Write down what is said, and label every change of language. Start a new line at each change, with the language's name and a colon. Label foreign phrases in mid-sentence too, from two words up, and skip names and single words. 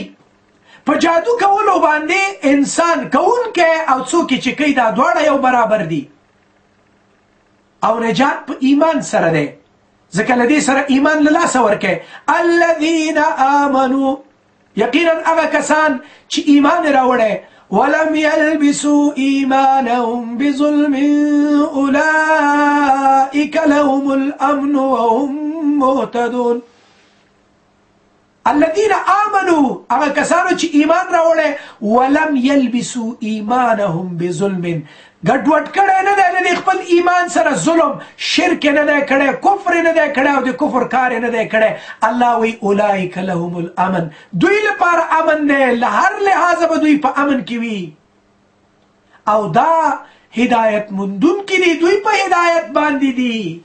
Pashto: په جادو کولو باندې انسان کوونکی او څوک چې کوي دا دواړه یو برابر دي. او نجات په ایمان سره دی، ځکه له دې سره ایمان له لاسه ورکوي.
Arabic: الذین آمنوا،
Pashto: یقینا هغه کسان چې ایمان یې راوړی،
Arabic: ولم يلبسوا ایمانهم بظلم اولئک لهم الامن وهم مهتدون. الذين آمنوا،
Pashto: هغه کسانو چې ایمان راوړی،
Arabic: ولم يلبسوا ایمانهم بظلم،
Pashto: ګډوډ کړی نه دی د خپل ایمان سره ظلم، شرک نه دی کړی، کفر نه دی کړی او د کفر کار نه دی کړی. الله وی
Arabic: اولئک لهم الامن،
Pashto: دوی لپاره امن دی، له هر لحاظه به دوی په امن کې وي. او دا هدایت مندونکي دي، دوی په هدایت باندې دي.